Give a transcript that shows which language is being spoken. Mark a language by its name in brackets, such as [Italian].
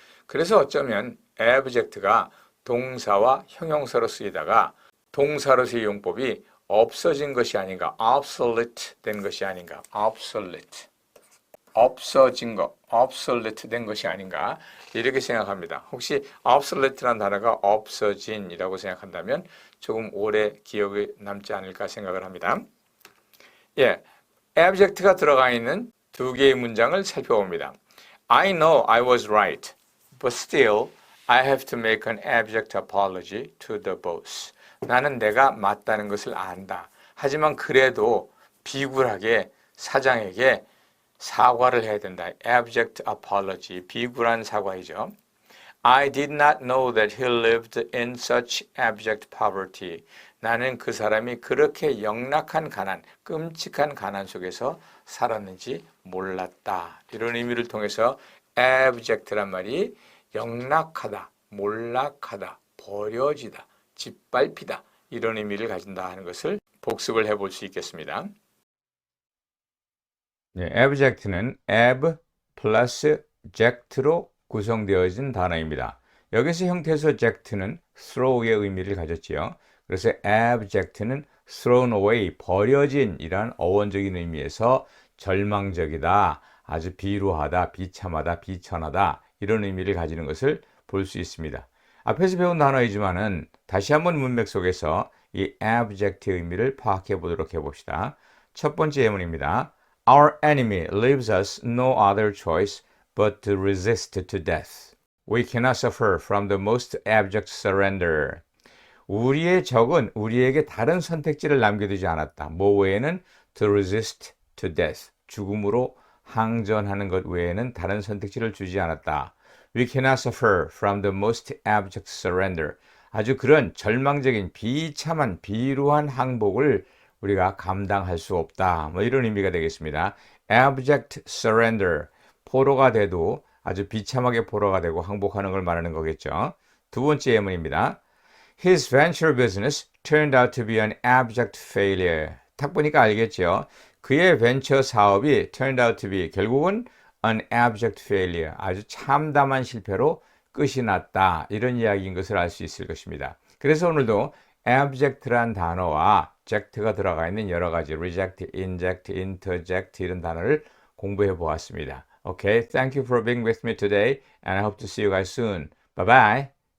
[Korean] 그래서 어쩌면 abject가 동사와 형용사로 쓰이다가 동사로서의 용법이 없어진 것이 아닌가, obsolete 된 것이 아닌가, obsolete, 없어진 것, obsolete 된 것이 아닌가 이렇게 생각합니다. 혹시 obsolete라는 단어가 없어진이라고 생각한다면 조금 오래 기억에 남지 않을까 생각을 합니다. 예, abject가 들어가 있는 두 개의 문장을 살펴봅니다. [English] I know I was right, but still I have to make an abject apology to the boss. [Korean] 나는 내가 맞다는 것을 안다. 하지만 그래도 비굴하게 사장에게 사과를 해야 된다. abject apology, 비굴한 사과이죠. [English] I did not know that he lived in such abject poverty. [Korean] 나는 그 사람이 그렇게 영락한 가난, 끔찍한 가난 속에서 살았는지 몰랐다. 이런 의미를 통해서 abject란 말이 영락하다, 몰락하다, 버려지다, 짓밟히다 이런 의미를 가진다 하는 것을 복습을 해볼 수 있겠습니다. 네, abject는 ab 플러스 ject로 구성되어진 단어입니다. 여기서 형태에서 ject는 throw의 의미를 가졌지요. 그래서 abject는 [English] thrown away, [Korean] 버려진 이란 어원적인 의미에서 절망적이다, 아주 비루하다, 비참하다, 비천하다 이런 의미를 가지는 것을 볼 수 있습니다. 앞에서 배운 단어이지만은 다시 한번 문맥 속에서 이 abject의 의미를 파악해 보도록 해봅시다. 첫 번째 예문입니다. [English] Our enemy leaves us no other choice but to resist to death. We cannot suffer from the most abject surrender. [Korean] 우리의 적은 우리에게 다른 선택지를 남겨두지 않았다. 뭐 외에는 [English] to resist to death. [Korean] 죽음으로 항전하는 것 외에는 다른 선택지를 주지 않았다. [English] We cannot suffer from the most abject surrender. [Korean] 아주 그런 절망적인 비참한 비루한 항복을 우리가 감당할 수 없다. 뭐 이런 의미가 되겠습니다. [English] abject surrender. [Korean] 포로가 돼도 아주 비참하게 포로가 되고 항복하는 걸 말하는 거겠죠. 두 번째 예문입니다. [English] His venture business turned out to be an abject failure. [Korean] 딱 보니까 알겠죠. 그의 벤처 사업이 [English] turned out to be [Korean] 결국은 [English] an abject failure. [Korean] 아주 참담한 실패로 끝이 났다. 이런 이야기인 것을 알 수 있을 것입니다. 그래서 오늘도 abject란 단어와 ject가 들어가 있는 여러 가지 reject, inject, interject 이런 단어를 공부해 보았습니다. [English] Okay, thank you for being with me today and I hope to see you guys soon. Bye bye.